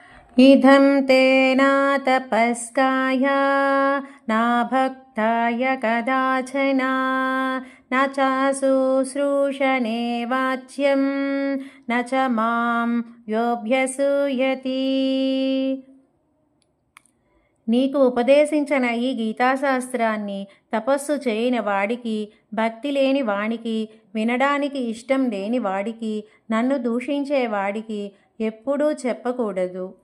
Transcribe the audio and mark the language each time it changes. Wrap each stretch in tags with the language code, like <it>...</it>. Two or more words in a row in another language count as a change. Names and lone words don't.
<sa>इदं ते नातपस्काय न भक्ताय कदाचन न चाशुश्रूषणे वाच्यं न च मां योऽभ्यसूयति.</sa> <te>నీకు ఉపదేశించిన ఈ గీతాశాస్త్రాన్ని తపస్సు చేయని వాడికి, భక్తి లేని వాడికి, వినడానికి ఇష్టం లేని వాడికి, నన్ను దూషించే వాడికి ఎప్పుడూ చెప్పకూడదు.</te>